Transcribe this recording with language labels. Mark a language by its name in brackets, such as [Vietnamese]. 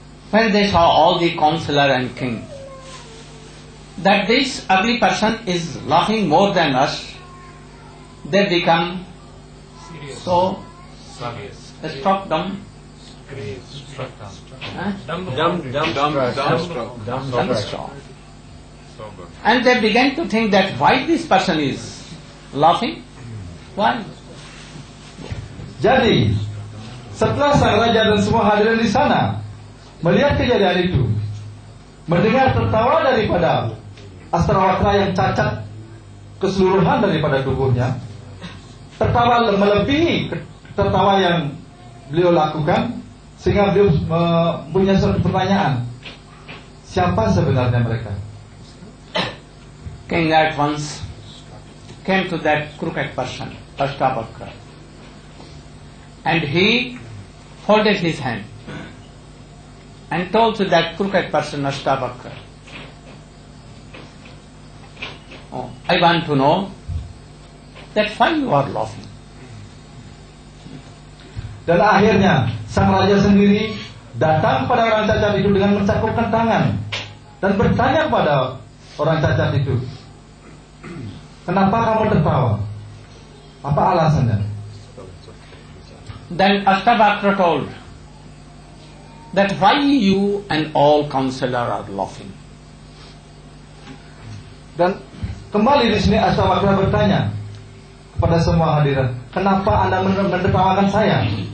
[English] When they saw all the counselor and king, that this ugly person is laughing more than us, they become so struck dumb, dumbstruck. And they began to think that why this person is laughing? Why? [Indonesian] Jadi setelah sang raja dan semua hadirin di sana melihat kejadian itu, mendengar tertawa daripada Astawakra yang cacat keseluruhan daripada tubuhnya, tertawa melebihi tertawa yang beliau lakukan, sehingga beliau mempunyai suatu pertanyaan, siapa sebenarnya mereka? [English] King at once came to that crooked person, Ashtavakra, and he folded his hand and told to that crooked person, Ashtavakra, "Oh, I want to know that why you are laughing." [Indonesian] Dan akhirnya sang raja sendiri datang pada orang cacat itu dengan mencakupkan tangan dan bertanya kepada orang cacat itu, "Kenapa kamu tertawa? Apa alasannya?" [English] Then Ashtavakra told that why you and all counselor are laughing. [Indonesian] Dan kembali di sini Ashtavakra bertanya kepada semua hadirin, "Kenapa Anda menertawakan saya?"